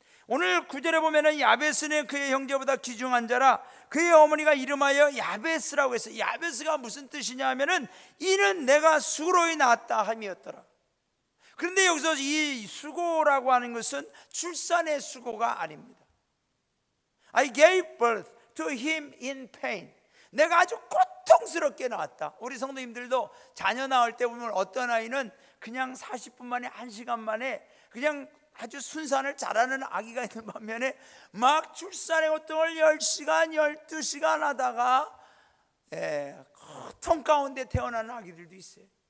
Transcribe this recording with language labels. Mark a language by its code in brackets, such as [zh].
[ko] 오늘 9절에 보면은 야베스는 그의 형제보다 귀중한 자라 그의 어머니가 이름하여 야베스라고 했어요. 야베스가 무슨 뜻이냐 하면은 이는 내가 수고로이 낳았다 함이었더라. 그런데 여기서 이 수고라고 하는 것은 출산의 수고가 아닙니다. [en] I gave birth to him in pain. [ko] 내가 아주 고통스럽게 낳았다. 우리 성도님들도 자녀 낳을 때 보면 어떤 아이는 그냥 40분 만에 1시간 만에 그냥 아주 순산을 잘하는 아기가 있는 반면에 막 출산의 고통을 10시간 12시간 하다가 고통 가운데 태어나는 아기들도 있어요.